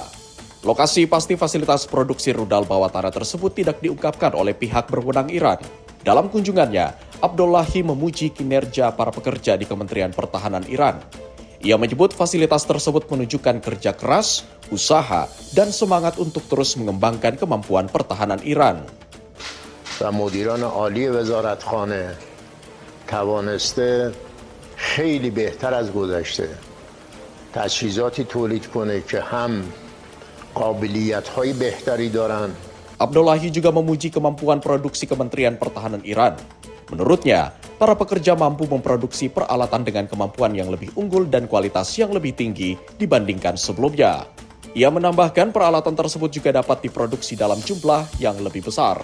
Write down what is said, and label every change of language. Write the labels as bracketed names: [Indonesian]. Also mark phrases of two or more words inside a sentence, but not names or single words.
[Indonesian] Lokasi pasti fasilitas produksi rudal bawah tanah tersebut tidak diungkapkan oleh pihak berwenang Iran. Dalam kunjungannya, Abdollahi memuji kinerja para pekerja di Kementerian Pertahanan Iran. Ia menyebut fasilitas tersebut menunjukkan kerja keras, usaha, dan semangat untuk terus mengembangkan kemampuan pertahanan Iran. [Persian] و مدیران عالی وزارتخانه توانسته خیلی بهتر از گذشته تجهیزاتی تولید کنه که هم قابلیت‌های بهتری دارن. [Indonesian] Abdollahi juga memuji kemampuan produksi Kementerian Pertahanan Iran. Menurutnya, para pekerja mampu memproduksi peralatan dengan kemampuan yang lebih unggul dan kualitas yang lebih tinggi dibandingkan sebelumnya. Ia menambahkan peralatan tersebut juga dapat diproduksi dalam jumlah yang lebih besar.